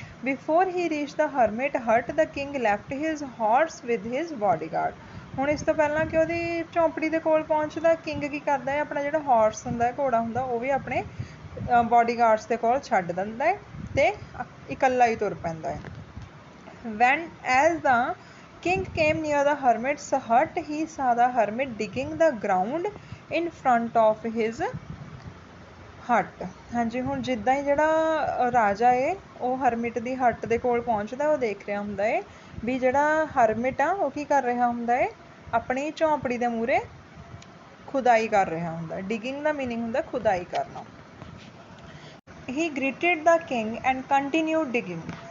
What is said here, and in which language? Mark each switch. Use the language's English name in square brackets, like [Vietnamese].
[English] Before he reach the hermit hut the king left his horse with his bodyguard. [Punjabi] ਹੁਣ ਇਸ ਤੋਂ ਪਹਿਲਾਂ ਕਿ ਉਹਦੀ ਝੌਂਪੜੀ ਦੇ ਕੋਲ ਪਹੁੰਚਦਾ, ਕਿੰਗ ਕੀ ਕਰਦਾ ਹੈ, ਆਪਣਾ ਜਿਹੜਾ ਹਾਰਸ ਹੁੰਦਾ ਹੈ, ਘੋੜਾ ਹੁੰਦਾ, ਉਹ ਵੀ ਆਪਣੇ ਬਾਡੀਗਾਰਡਸ ਦੇ ਕੋਲ ਛੱਡ ਦਿੰਦਾ ਹੈ ਅਤੇ ਇਕੱਲਾ ਹੀ ਤੁਰ ਪੈਂਦਾ ਹੈ। [English] When as the king came near the hermit's hut, he saw the hermit digging the ground in front of his hut। [Punjabi] ਹਾਂਜੀ, ਹੁਣ ਜਿੱਦਾਂ ਹੀ ਜਿਹੜਾ ਰਾਜਾ ਹੈ ਉਹ ਹਰਮਿਟ ਦੀ ਹੱਟ ਦੇ ਕੋਲ ਪਹੁੰਚਦਾ, ਉਹ ਦੇਖ ਰਿਹਾ ਹੁੰਦਾ ਹੈ ਵੀ ਜਿਹੜਾ ਹਰਮਿਟ ਆ ਉਹ ਕੀ ਕਰ ਰਿਹਾ ਹੁੰਦਾ ਹੈ, ਆਪਣੀ ਝੌਂਪੜੀ ਦੇ ਮੂਹਰੇ ਖੁਦਾਈ ਕਰ ਰਿਹਾ ਹੁੰਦਾ। ਡਿਗਿੰਗ ਦਾ ਮੀਨਿੰਗ ਹੁੰਦਾ ਖੁਦਾਈ ਕਰਨਾ। [English] He greeted the king and continued digging.